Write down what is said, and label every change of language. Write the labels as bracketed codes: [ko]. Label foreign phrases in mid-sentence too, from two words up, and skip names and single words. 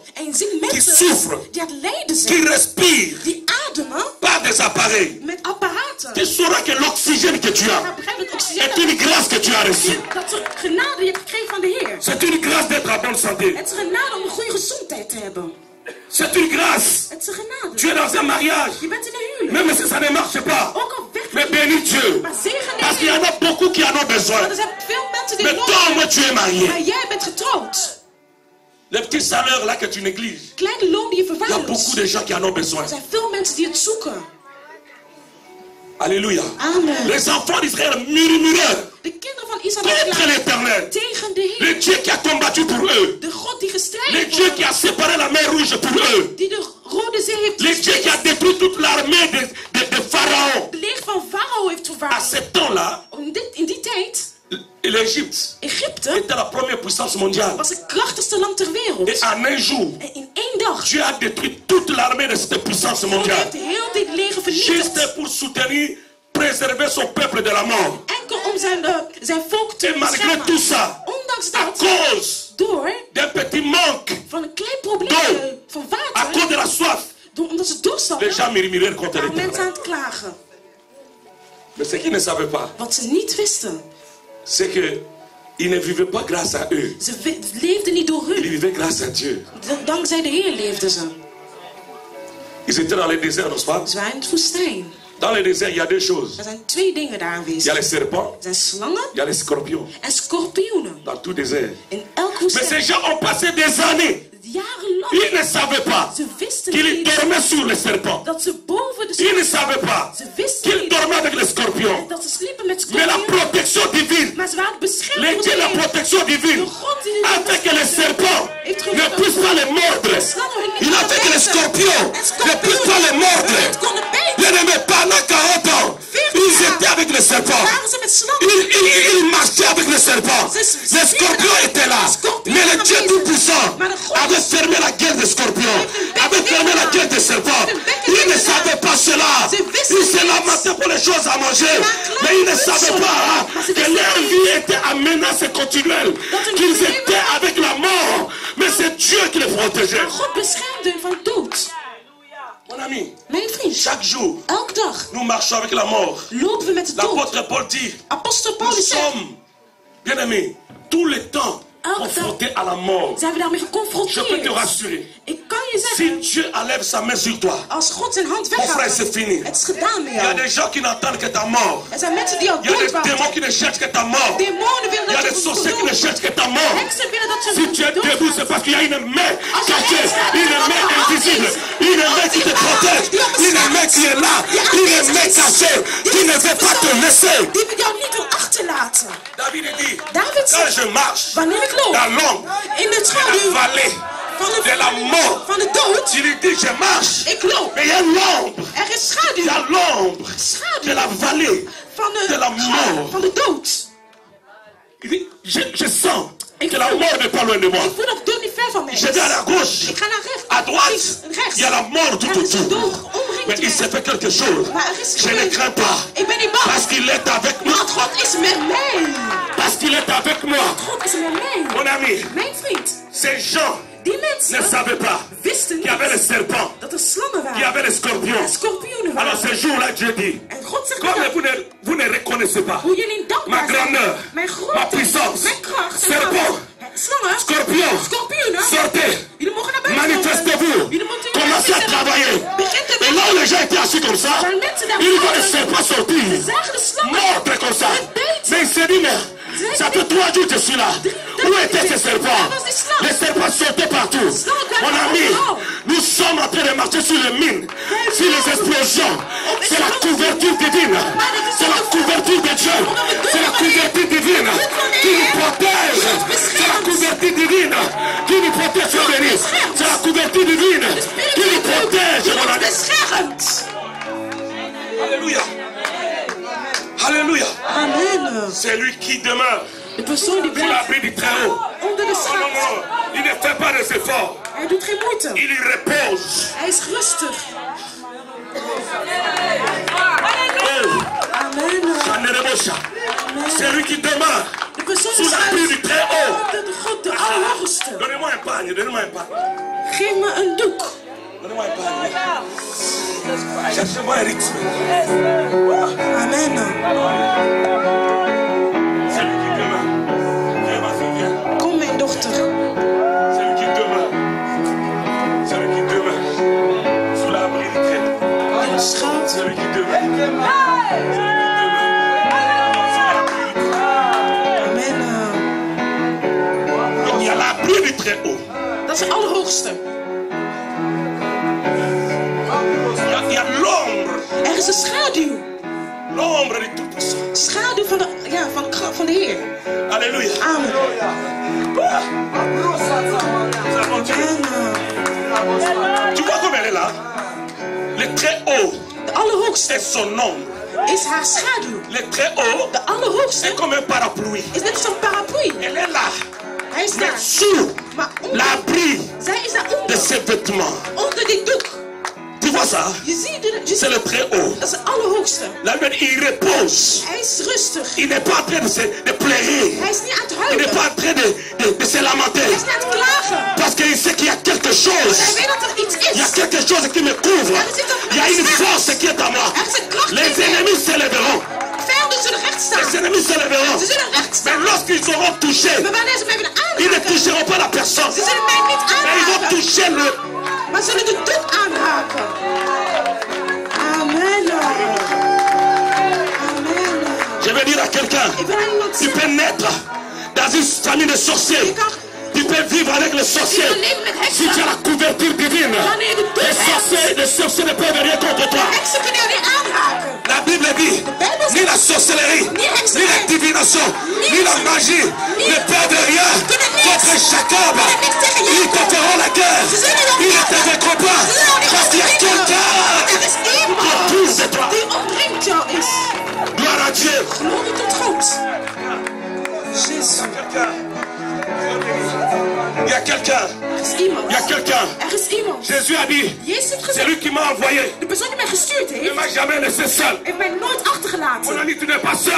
[nl] en je ziet [fr] qui [nl] mensen [fr] souffrent, [nl] die aan het lijden [fr] qui [nl] zijn, [fr] respirent [nl] die ademen [fr] par des appareils, [nl] met apparaten. [fr] tu sauras que l'oxygène que tu [nl] Je [fr] as [nl] gaat begrijpen dat oxygène [fr] est une grâce que tu as reçue. [nl] dat soort genade je hebt gekregen van de Heer. [fr] C'est une grâce d'être en bonne santé. [nl] Het is een genade om een goede gezondheid te hebben. [fr] C'est une grâce. [nl] Het is een genade. [fr] Tu es dans un mariage, [nl] Je bent in een huwelijk. [fr] même si ça ne marche pas. [nl] Ook al werkt [fr] Mais [nl] het [fr] bénis [nl] niet. [fr] Dieu. [nl] Maar zegen de [fr] Parce qu'il y en [nl] Heer. [fr] a beaucoup qui en ont besoin. [nl] Want er zijn veel mensen die [fr] Mais [nl] nodig [fr] toi, au moins, [nl] hebben. [fr] tu es marié. [nl] Maar jij bent getrouwd. [fr] Les petits salaires là que tu négliges. [nl] Kleine loon die je [fr] Il y a beaucoup [nl] verwaarloost. [fr] de gens qui en ont besoin. [nl] Er zijn veel mensen die het zoeken. [fr] Alléluia. Amen. Les enfants d'Israël murmuraient [nl] De kinderen van Israël [fr] contre [nl] klagen [fr] l'Éternel. [nl] tegen de [fr] Le [nl] Heer. [fr] Dieu qui a combattu pour eux. [nl] De God die [fr] Le [nl] gestreden [fr] Dieu qui [nl] wordt. [fr] a séparé la mer rouge pour eux. [nl] Die de Rode Zee heeft [fr] Le Dieu qui a [nl] gesplitst. [fr] détruit toute l'armée de Pharaon. [nl] De leger van Farao heeft [fr] À [nl] vervaardigd. [fr] ce temps-là, [nl] In die tijd, [fr] l'Égypte [nl] Egypte [fr] était la première puissance mondiale. [nl] was het krachtigste land ter wereld. [fr] Et en un jour, [nl] En in één dag [fr] Dieu a détruit toute l'armée de cette puissance [nl] God [fr] mondiale. [nl] heeft heel dit leger vernietigd. [fr] Juste pour soutenir, préserver son peuple de la mort. [nl] Enkel om zijn volk te [fr] Et malgré tout [nl] beschermen. [fr] ça, [nl] Ondanks [fr] à [nl] dat, [fr] cause [nl] door [fr] d'un petit manque, [nl] van een klein probleem Door. van [fr] à cause de [nl] water, [fr] la soif, [nl] omdat ze dorst [fr] les [nl] hadden, [fr] gens murmuraient contre [nl] waren mensen aan [fr] l'Éternel. [nl] het klagen. [fr] Mais ce qu'ils ne savaient pas, [nl] Wat ze niet wisten. [fr] c'est qu'ils ne vivaient pas grâce à eux. [nl] Ze leefden niet door [fr] Ils [nl] hun. [fr] vivaient grâce à Dieu. [nl] Dankzij de Heer leefden ze. [fr] Ils étaient dans le désert, n'est-ce pas? [nl] Ze waren in het woestijn. [fr] Dans le désert, il y a deux choses. [nl] Er zijn twee dingen daar [fr] Il y a [nl] aanwezig. [fr] les serpents, [nl] Er zijn slangen [fr] il y a les scorpions. [nl] en scorpioenen. [fr] Dans tout désert. [nl] In elk [fr] Mais ces [nl] woestijn. [fr] gens ont passé des années. [nl] Jarenlang. [fr] Ils ne savaient pas [nl] Ze wisten [fr] qu'ils [nl] niet [fr] dormaient sur les serpents. [nl] dat ze boven de [fr] Ils ne [nl] slangen. [fr] savaient pas [nl] Ze wisten [fr] qu'ils [nl] niet [fr] dormaient avec les scorpions. [nl] dat ze sliepen met [fr] Mais la [nl] scorpioenen. [fr] protection divine, [nl] Maar ze waren beschermd [fr] les [nl] door [fr] dieux, [nl] de [fr] la [nl] Heer. [fr] protection divine, a fait que les serpents ne puissent pas les mordre. Il a fait que les scorpions ne puissent pas les mordre. [nl] Het konden bijten. [fr] Bien aimé, pendant 40 ans, ils étaient avec les serpents. [nl] Waren ze met slangen. [fr] Ils marchaient avec les serpents. Les scorpions étaient là. Mais le Dieu Tout-Puissant avait fermé la gueule des scorpions, avait fermé la gueule des serpents. Ils ne savaient pas cela. Ils se lamentaient pour les choses à manger. Mais ils ne savaient pas que leur vie était en menace continuelle. Qu'ils étaient avec la mort. Mais c'est Dieu qui les protégeait. [nl] Maar God beschermde hen van dood. [fr] Mon ami, [nl] Mijn vriend, [fr] chaque jour, [nl] elke dag [fr] nous marchons avec la mort. [nl] lopen we met de dood. [fr] L'apôtre Paul dit, [nl] Apostel [fr] nous [nl] Paulus zegt, [fr] sommes, bien aimés, tout le temps confrontés à la mort. [nl] zijn we daarmee [fr] Je peux te [nl] geconfronteerd. [fr] rassurer. [nl] Ik kan je [fr] Si [nl] zeggen, [fr] Dieu enlève sa main sur toi, [nl] als God zijn hand [fr] mon frère, [nl] weggaat, [fr] c'est fini. [nl] het is gedaan met [fr] Il y a [nl] jou. [fr] des gens qui n'entendent que ta mort. [nl] Er zijn mensen die al [fr] Il y a [nl] dood [fr] des démons [nl] wachten. [fr] qui ne cherchent que ta mort. [nl] Demonen willen [fr] Il y a [nl] dat [fr] des [nl] je [fr] sorciers qui ne [nl] dood. [fr] cherchent que ta mort. [nl] Heksen willen dat [fr] Si tu [nl] je [fr] es debout, [nl] dood [fr] c'est [nl] gaat. [fr] parce qu'il y a une main cachée, une main invisible, une main qui te protège, une main qui est là, une main cachée, qui ne veut pas te laisser. [nl] Die jou niet wil achterlaten. [fr] David dit, [nl] David [fr] quand [nl] zegt, [fr] je marche [nl] wanneer ik loop [fr] dans l'ombre, [nl] in de [fr] la [nl] schaduw [fr] vallée de la mort, [nl] van de dood, [fr] tu lui dis, je marche, [nl] ik loop. [fr] mais il y a l'ombre, [nl] Er is [fr] il y [nl] schaduw. [fr] a l'ombre de [nl] Schaduw [fr] la vallée [nl] van [fr] de la mort. [nl] van de dood. [fr] Il dit, je sens que la mort n'est pas loin de moi. [nl] Ik voel dat dood niet ver van mij. [fr] Je vais à la gauche, [nl] Ik ga naar rechts. [fr] à droite, [nl] Rechts. [fr] il y a la mort tout [nl] Er is een [fr] autour. [nl] dood [fr] Mais [nl] omringd [fr] il s'est [nl] mij. [fr] fait quelque chose. [nl] Maar er is [fr] Je ne [nl] gebeurd. [fr] crains pas. [nl] Ik ben niet bang. [fr] Parce qu'il est avec moi. [nl] Want God is met mij. [fr] Parce qu'il est avec moi. [nl] God is met mij. [fr] Mon ami, [nl] Mijn vriend, [fr] ces gens [nl] Die [fr] ne [nl] mensen [fr] savaient pas [nl] wisten [fr] qu'il y avait les [nl] niet [fr] serpents, [nl] dat er slangen [fr] qu'il y [nl] waren. [fr] avait les scorpions. [nl] En schorpioenen [fr] Alors [nl] waren. [fr] ce jour-là, Dieu dit, [nl] En God zegt [fr] comme [nl] dan, [fr] vous ne reconnaissez pas [nl] hoe jullie [fr] ma [nl] dankbaar zijn. [fr] grandeur, [nl] Mijn [fr] ma [nl] grootheid, [fr] puissance, [nl] mijn kracht. en [fr] serpent, [nl] macht. Slangen, [fr] scorpions, [nl] schorpioenen. [fr] sortez, [nl] Jullie mogen naar buiten [fr] manifestez-vous, [nl] komen. Jullie moeten [fr] commencez à travailler. [nl] Begin te [fr] Et là où les gens étaient assis comme ça, [nl] Waar mensen daar [fr] ils voient les [nl] zaten, [fr] serpents sortir, [nl] ze zagen de slangen. [fr] morts comme ça. Mais il s'est dit, mais ça fait 3 jours que je suis là. Où étaient ces serpents? Les serpents sautaient partout. Mon ami, nous sommes en train de marcher sur les mines, sur les explosions. C'est la couverture divine. C'est la couverture de Dieu. C'est la couverture divine qui nous protège. C'est la couverture divine qui nous protège, Dieu béni. C'est la couverture divine qui nous protège, mon ami. [nl] Beschermd. [fr] Alléluia. Alléluia. Amen. C'est lui qui demeure [nl] De persoon die [fr] sous [nl] blijft [fr] l'abri du Très-Haut. [nl] onder de [fr] Oh non, [nl] schaduw. [fr] non, il ne fait pas des efforts. [nl] Hij doet geen moeite. [fr] Il y repose. [nl] Hij is rustig. [fr] Oh, Amen. Shanerebosha. C'est lui qui demeure [nl] De persoon [fr] sous [nl] die [fr] l'abri du [nl] schuilt [fr] Très-Haut. [nl] onder de God, de Allerhoogste. [fr] Donnez-moi un pagne, donnez-moi un pagne. [nl] Geef me een doek. [fr] Donnez-moi un pagne. Cherchez-moi un rythme. Amen. C'est lui qui demeure. Viens, ma fille, viens. [nl] Kom mijn dochter. [fr] C'est lui qui demeure. C'est lui qui demeure sous l'abri du Très-Haut. [nl] In de schaduw. [fr] C'est lui qui demeure. C'est lui qui demeure sous l'abri du Très-Haut. Amen. Donc il y a l'abri du Très-Haut. [nl] Dat is de Allerhoogste. [fr] Il y a l'ombre. [nl] Er is een schaduw. [fr] L'ombre du Tout-Puissant. [nl] Schaduw van de, ja, van de Heer. [fr] Alléluia. Amen. Nous avons Dieu. Amen. Tu vois comme elle est là? Le Très-Haut [nl] De Allerhoogste [fr] est son ombre. [nl] is haar schaduw. [fr] Le Très-Haut [nl] De Allerhoogste [fr] est comme un parapluie. [nl] is net zo'n paraplu. [fr] Elle est là. [nl] Hij is [fr] Mais [nl] daar. [fr] sous [nl] Maar onder, [fr] l'abri [nl] zij is [fr] de [nl] daaronder. [fr] ses vêtements. [nl] Onder die doek. [fr] Tu vois ça? [nl] Je ziet het. [fr] C'est le Très-Haut. [nl] Dat is de Allerhoogste. [fr] Là, il repose. [nl] Hij is rustig. [fr] Il n'est pas en train de pleurer. [nl] Hij is niet aan het [fr] Il [nl] huilen. [fr] n'est pas en train de se lamenter. [nl] Hij is niet aan het klagen. [fr] Parce qu'il sait qu'il y a quelque [nl] Hij [fr] chose. [nl] weet dat er iets [fr] Il y a [nl] is. [fr] quelque chose qui me couvre. Il y a une force qui est à moi. [nl] Er is een kracht [fr] Les [nl] in mij. [fr] ennemis se lèveront. [nl] Vijanden zullen recht [fr] Les [nl] staan. [fr] ennemis se lèveront. [nl] Ze zullen recht [fr] Mais [nl] staan. [fr] lorsqu'ils auront touché, [nl] Maar wanneer ze mij willen [fr] ils ne [nl] aanraken, [fr] toucheront pas la personne. [nl] ze zullen mij niet [fr] Mais ils vont [nl] aanraken. [fr] toucher le. [nl] Maar zullen de doek aanraken. [fr] Amen. Amen. Je vais dire à quelqu'un, [nl] Ik wil aan iemand [fr] tu [nl] zeggen. [fr] peux naître dans une famille de sorciers. [nl] Je kan [fr] Tu peux vivre avec les [nl] je [fr] sorciers. [nl] kan leven met [fr] Si tu as [nl] heksen. [fr] la couverture divine, [nl] Wanneer je de doek hebt. [fr] les sorciers ne peuvent rien contre toi. [nl] Heksen kunnen jou niet aanraken. [fr] La Bible dit, ni la sorcellerie, ni la divination, ni la magie ne peuvent rien contre Jacob. Ils te feront la guerre. Ils ne te vaincront pas. Parce qu'il y a quelqu'un [nl] Er is [fr] qui [nl] iemand [fr] touche de toi. [nl] die omringd jou is. [fr] Gloire à Dieu. [nl] Glorie tot God. Jezus. [fr] Il y a quelqu'un. [nl] Er is iemand. [fr] Il y a quelqu'un. [nl] Er is iemand. [fr] Jésus a dit, [nl] Jezus heeft [fr] c'est [nl] gezegd, [fr] lui qui m'a envoyé. [nl] de persoon die mij gestuurd [fr] Il ne [nl] heeft, [fr] m'a jamais laissé seul. [nl] heeft mij nooit [fr] Mon [nl] achtergelaten. [fr] ami, tu n'es pas seul.